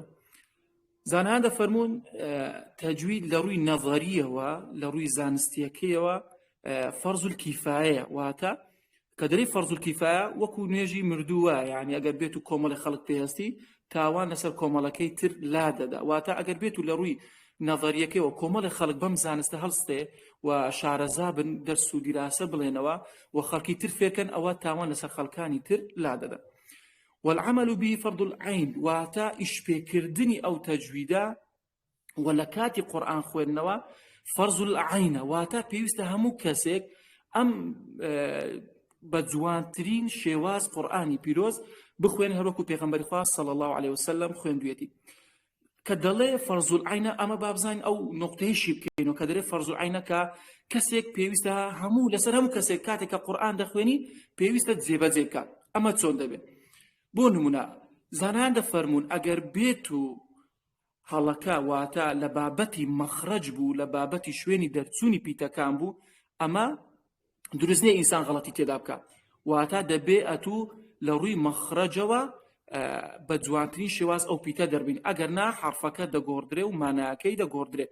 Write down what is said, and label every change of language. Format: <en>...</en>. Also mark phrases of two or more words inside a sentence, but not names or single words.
<ckb>زانایان دەفەرمون تەجوید لە ڕووی نەظەریەوە، لە ڕووی زانستیەکەیەوە</ckb> <ar>فەرض الکیفایە،</ar> <ckb>واتە کە دەرێ</ckb> <ar>فەرض الکیفایە</ar> <ckb>وەکو نوێژی مردووە، یعنی ئەگەر بێت و کۆمەڵی خەڵک پێهەستی تاوان لەسەر کۆمەڵەکەی تر لا دەدا. واتە ئەگەر بێت و لە ڕووی نەظەریەکەیەوە کۆمەڵی خەڵک بەم زانستە هەڵستێ و شارەزا بن، دەرس و دیراسە بڵێنەوە و خەڵکی تر فێرکەن، ئەوە تاوان لەسەر خەڵکانی تر لا دەدا.</ckb> <ar>والعمل به فرض العين،</ar> <ckb>واتا اشپێکردنی ئەو تەجویدە و لە کاتی قورئان خوێندنەوە</ckb> <ar>فرض العين،</ar> <ckb>واتا پێویستە هەموو کەسێک ئەم بە جوانترین شێواز قورئانی پیرۆز بخوێن، هەروەکو پێغەمبەری خوا</ckb> <ar>صلی الله علیه وسلم</ar> <ckb>خوێندوێتی. کە دەڵێ</ckb> <ar>فرض العين</ar> <ckb>ئەمە بابزانین ئەو نقطەیەشی بکەین و کە دەڵێ</ckb> <ar>فرض العين</ar> <ckb>کە کەسێک پێویستە هەموو لەسەر هەموو کەسێک کاتێک کە قورئان دەخوێنی پێویستە جێبەجێ بکات. ئەمە چۆن دەبێت؟ بۆ نمونە زانایان دەفەرمون ئەگەر بێت و هەڵەکە واتە لە بابەتی مەخرەج بوو، لە بابەتی شوێنی دەرچوونی پیتەکان بوو، ئەمە دروست نییە ئینسان غەڵەتی تێدا بکات، واتە دەبێ ئەتوو لە ڕووی مەخرەجەوە بە جوانترین شێواز ئەو پیتە دەربین، ئەگەر نا حرفەکە دەگۆڕدرێ و ماناکەی دەگۆڕدرێت.</ckb>